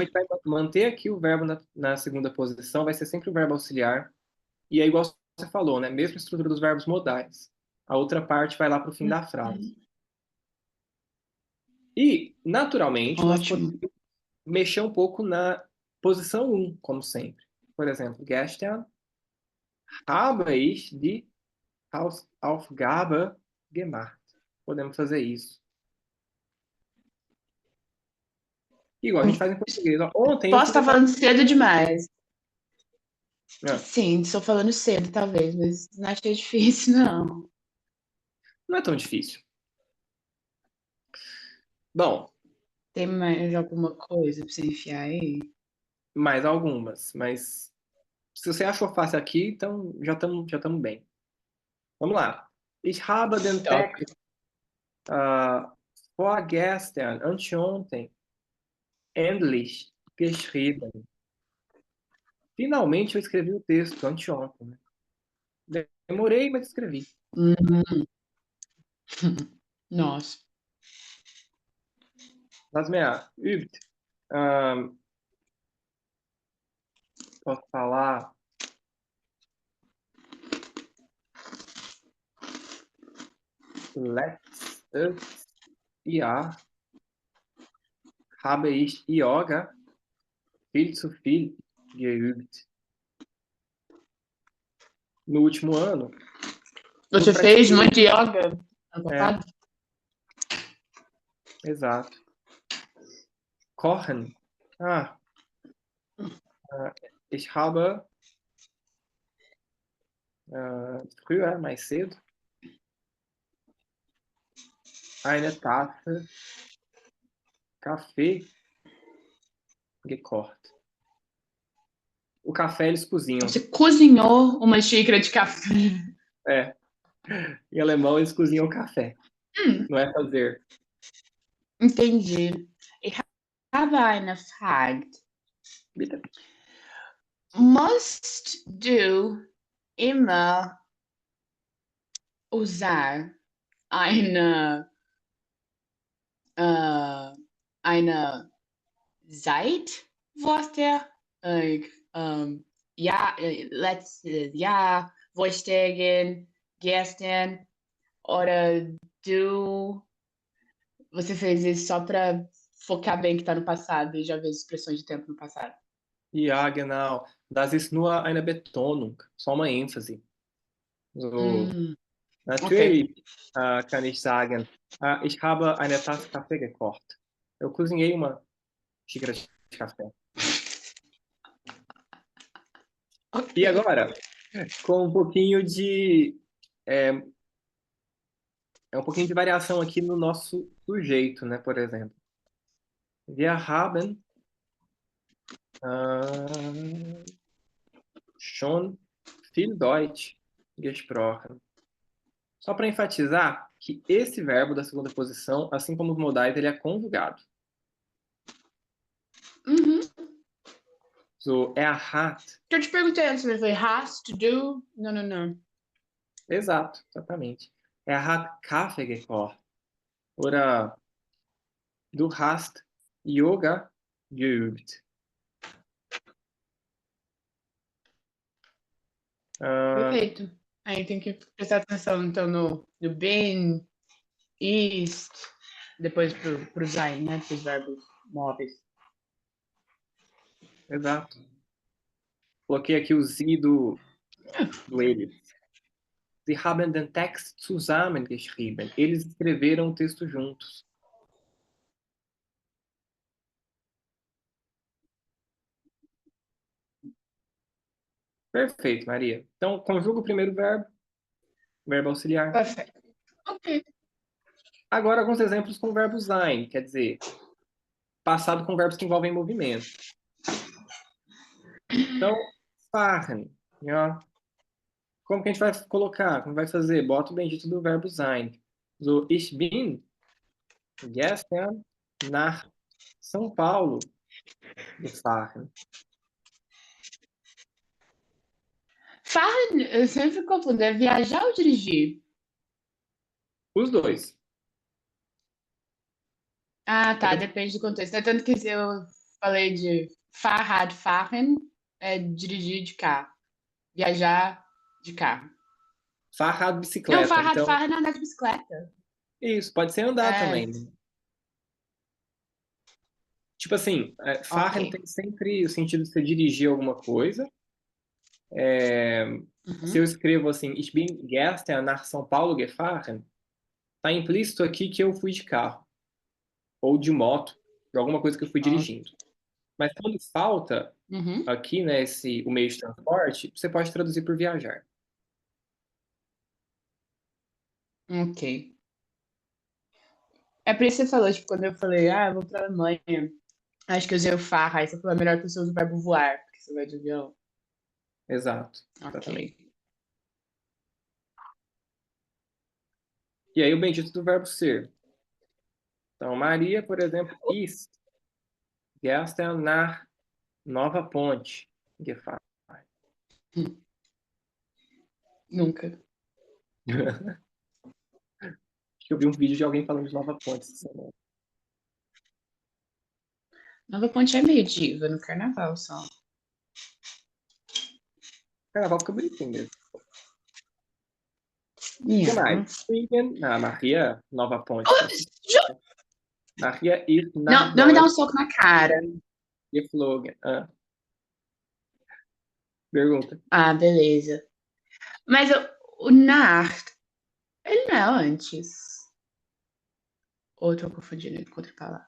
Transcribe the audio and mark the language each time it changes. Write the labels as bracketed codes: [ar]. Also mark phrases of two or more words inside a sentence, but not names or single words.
[pt] gente vai manter aqui o verbo na segunda posição, vai ser sempre o verbo auxiliar. E é igual você falou, né? Mesma estrutura dos verbos modais. A outra parte vai lá para o fim da frase. E, naturalmente, nós Ótimo. podemos mexer um pouco na posição um, como sempre. Por exemplo, [de] gestern habe ich die Hausaufgabe gemacht. [pt] Podemos fazer isso. Igual a gente faz em português. Ó, ontem eu Posso fiz a estar tarefa. falando cedo demais. Não, Sim, estou falando cedo, talvez, mas não achei difícil, não. não é tão difícil. Bom, Tem mais alguma coisa para você enfiar aí? mais algumas, mas se você achou fácil aqui, então já estamos bem. Vamos lá. [de] Ich habe den [pt] Top. [de] Text vorgestern, anteontem, endlich geschrieben. [pt] Finalmente eu escrevi o texto anteontem, né? Demorei, mas escrevi. Hum, nossa. [de] Was mehr übt. Ähm, [pt] posso falar [de] letztes Jahr habe ich Yoga viel zu viel geübt. [pt] No último ano, eu Você fez pratiquei. muito yoga ano É, passado? exato. [de] Kochen. Ah, ich habe früher, [pt] mais cedo, [de] eine Tasse Kaffee gekocht. [pt] O café eles cozinham. Você cozinhou uma xícara de café? É, em alemão eles cozinham o café. Hum, Não é fazer. entendi. [de] Ich habe eine Frage. Bitte. Musst du immer usar äh, eine Zeitwörter? Like, ja, ja, vorstellen, gestern oder du. [pt] Você fez isso só para focar bem que tá no passado e já ver as expressões de tempo no passado. [de] Ja, genau. Das ist nur eine Betonung, [pt] só uma ênfase. [de] So, [pt] Ok. [de] natürlich kann ich sagen, ich habe eine Tasse Kaffee gekocht. [pt] Eu cozinhei uma xícara de café. E Ok. agora, com um pouquinho de é, um pouquinho de variação aqui no nosso sujeito, né? Por exemplo, [de] wir haben äh, schon viel Deutsch gesprochen. [pt] Só para enfatizar que esse verbo da segunda posição, assim como os modais, ele é conjugado. Uhum. [de] So, hat. [pt] Eu te perguntei antes, mas foi [en] has to do? [pt] Não, não, não. Exato, exatamente. [de] Hat Kaffee gekocht. Oder du hast Yoga geübt. [pt] Perfeito. Aí tem que prestar atenção, então, no been, ist, depois pro sein, né? Para os verbos móveis. Exato. Coloquei aqui o Sie do eles. [de] Sie haben den Text zusammen geschrieben. [pt] Eles escreveram o texto juntos. Perfeito, Maria. Então, conjuga o primeiro verbo auxiliar. Perfeito. Ok. Agora, alguns exemplos com o verbo sein, quer dizer, passado com verbos que envolvem movimento. Então, [de] fahren, ja. [pt] Como que a gente vai colocar? Como vai fazer? Bota o bendito do verbo sein. [de] So, ich bin gestern nach São Paulo gefahren. Fahren, [pt] eu sempre confundo, é viajar ou dirigir? Os dois. Ah, É tá, depende do contexto. É tanto que se eu falei de Fahrrad fahren, é dirigir de carro. Viajar de carro. [de] Fahrrad, [pt] Não, bicicleta. [de] Fahrrad [pt] Então, fahren é andar de bicicleta. isso, pode ser andar É, também. Tipo assim, ok. fahren tem sempre o sentido de você dirigir alguma coisa. Se eu Uhum. escrevo assim, [de] ich bin gestern nach São Paulo gefahren, [pt] tá implícito aqui que eu fui de carro, ou de moto, de alguma coisa que eu fui Ok. dirigindo. Mas quando falta Uhum. aqui, né, o meio de transporte, você pode traduzir por viajar. Ok. É por isso que você falou, tipo, quando eu falei, eu vou pra Alemanha, acho que eu usei o Fahr, aí você falou, é melhor que você use o verbo voar, porque você vai de avião. Exato, Ok. exatamente. E aí o bendito do verbo ser. Então, Maria, por exemplo, [de] ist gestern nach Nova Ponte gefahren. [pt] Nunca. Acho que eu vi um vídeo de alguém falando de Nova Ponte essa semana. Nova Ponte é meio diva no carnaval só. Carnaval fica bonitinho mesmo. O que [en] Yeah. [pt] mais? Maria, Nova Ponte. Tá Putz, [de] Maria ist nach [pt] não, não me dá um [de] Deutschland [pt] soco na cara. [de] geflogen. Pergunta. [pt] Ah, beleza. Mas o nach, ele não é antes. Ou eu tô confundindo ele com outra palavra?